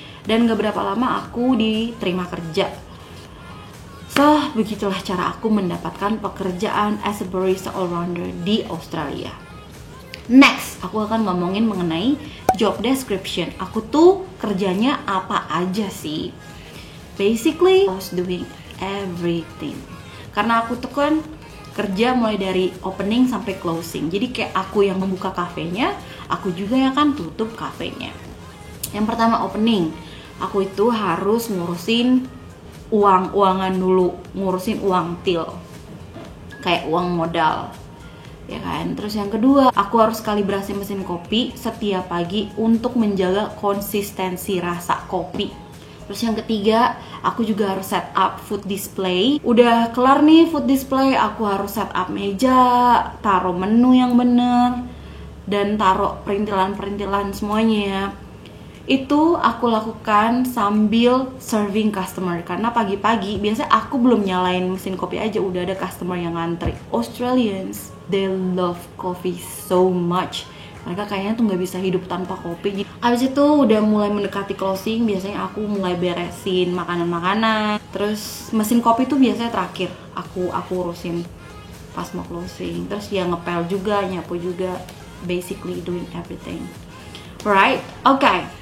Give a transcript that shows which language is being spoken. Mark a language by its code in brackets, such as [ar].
[id] Dan gak berapa lama aku diterima kerja. So, begitulah cara aku mendapatkan pekerjaan [en] as a barista all-rounder [id] di Australia. Next, aku akan ngomongin mengenai job description. Aku tuh kerjanya apa aja sih? [en] Basically, I was doing everything. [id] Karena aku tuh kan kerja mulai dari opening sampai closing. Jadi kayak aku yang membuka kafenya, aku juga yang akan tutup kafenya. Yang pertama opening, aku itu harus ngurusin uang-uangan dulu, ngurusin uang til, kayak uang modal, ya kan. Terus yang kedua, aku harus kalibrasi mesin kopi setiap pagi untuk menjaga konsistensi rasa kopi. Terus yang ketiga, aku juga harus set up food display. Udah kelar nih food display, aku harus set up meja, taruh menu yang bener, dan taruh perintilan-perintilan semuanya. Itu aku lakukan sambil serving customer. Karena pagi-pagi, biasanya aku belum nyalain mesin kopi aja, udah ada customer yang ngantri. [en] Australians, they love coffee so much. [id] Mereka kayaknya tuh nggak bisa hidup tanpa kopi. Abis itu udah mulai mendekati closing, biasanya aku mulai beresin makanan-makanan. Terus mesin kopi tuh biasanya terakhir aku urusin pas mau closing. Terus ya ngepel juga, nyapu juga, [en] basically doing everything. [id] Right? Okay.